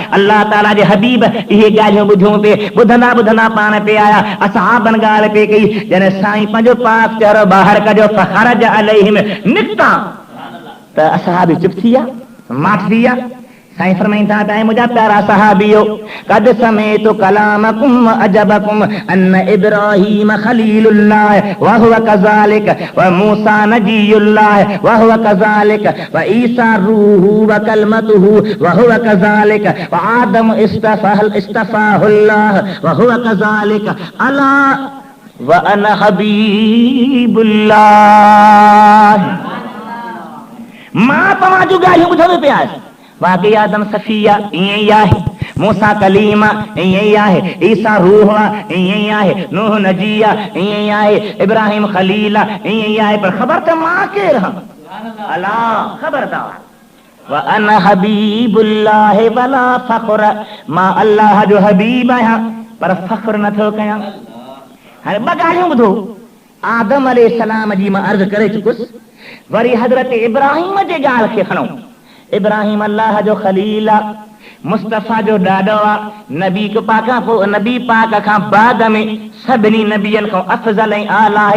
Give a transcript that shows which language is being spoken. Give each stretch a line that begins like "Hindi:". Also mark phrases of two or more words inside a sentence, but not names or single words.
Sindhi: अल्लाह ताला जे हबीब इहे ॻाल्हियूं ॿुधूं पिए, ॿुधंदा ॿुधंदा पाण पे आया, असहाबनि ॻाल्हि पे कई, जॾहिं साईं पंहिंजो पाक चहिरो ॿाहिरि कढियो, फखरज अलैहिम, निकिता त असहाबी चुप थी विया, माठ थी विया। साईं फरमाईंदा त मुंहिंजा प्यारा सहाबियो,
Arabic: قد سمعت كلامكم عجبكم أن إبراهيم خليل الله وهو كذلك وموسى نجي الله وهو كذلك وعيسى روحه وكلمته وهو كذلك وآدم اصطفاه الله وهو كذلك ألا وأنا حبيب الله.
Sindhi: मां तव्हां जूं ॻाल्हियूं ॿुधंदो पिया आहियां, वाकई आदम सफ़िया ईअं ई आहे, मूसा कलीम ईअं ई आहे, ईसा रूह ईअं ई आहे, नूह नजी ईअं ई आहे, इब्राहिम खलील ईअं ई आहे, पर ख़बर त मां केरु आहियां? अल्लाह ख़बरदार
Arabic: وأنا حبيب الله ولا فخر,
Sindhi: मां अल्लाह जो हबीब आहियां, पर फ़ख्र नथो कयां। हाणे ॿ ॻाल्हियूं ॿुधो, आदम अलैहिस्सलाम जी मां अर्ज़ करे चुकुसि, वरी हज़रत इब्राहिम जे ॻाल्हि खे खणो। इब्राहिम अल्लाह जो खलील आहे, मुस्तफ़ा जो ॾाॾो आहे, नबी पाक पोइ नबी पाक खां बाद में सभिनी नबियनि खां अफ़ज़ल ऐं आला आहे।